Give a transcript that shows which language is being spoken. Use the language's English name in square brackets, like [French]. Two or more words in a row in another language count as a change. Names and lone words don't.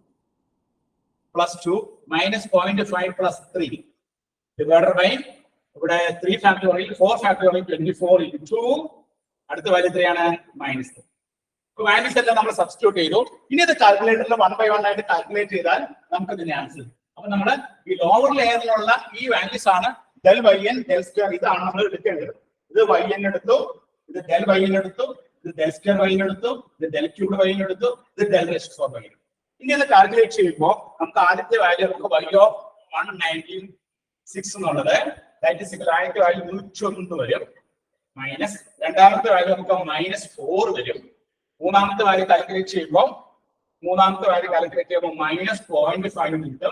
[English] minus 0.5 plus 3 divided by ഇവിടെ 3 factorial 4 factorial 24 into [Malayalam] അടുത്ത വാല്യൂ എത്രയാണ് [English] minus 3. [Malayalam] വാല്യൂസ് എല്ലാം നമ്മൾ സബ്സ്റ്റിറ്റ്യൂട്ട് ചെയ്തു. ഇനി അത് കാൽക്കുലേറ്ററിൽ 1 by 1 ആയിട്ട് കാൽക്കുലേറ്റ് ചെയ്താൽ നമുക്ക് ഇതിന്റെ ആൻസർ. അപ്പൊ നമ്മൾ ഈ ലോവർ ലെയറിലുള്ള ഈ വാല്യൂസ് ആണ് [English] del yn del square [Malayalam] ഇതാണ് നമ്മൾ എടുക്കേണ്ടത്. ഇത് yn എടുത്തു, ഇത് [English] del yn [Malayalam] എടുത്തു, ഇത് [English] del square y [Malayalam] എടുത്തു, ഇത് [English] del cubed y [Malayalam] എടുത്തു, ഇത് [English] del raised to 4 y. [Malayalam] ഇനി അത് കാൽക്കുലേറ്റ് ചെയ്യുമ്പോൾ നമുക്ക് ആദ്യത്തെ വാല്യൂ നമുക്ക് [English] y of 196 [Malayalam] എന്നുള്ളത് [English] that is equal [Malayalam] ആയിട്ട് വാല്യൂ 101 വരും മൈനസ് രണ്ടാമത്തെ വാല്യൂ നമുക്ക് -4 വരും. മൂന്നാമത്തെ വാല്യൂ കാൽക്കുലേറ്റ് ചെയ്യുമ്പോൾ മൈനസ് 0.5 കിട്ടും.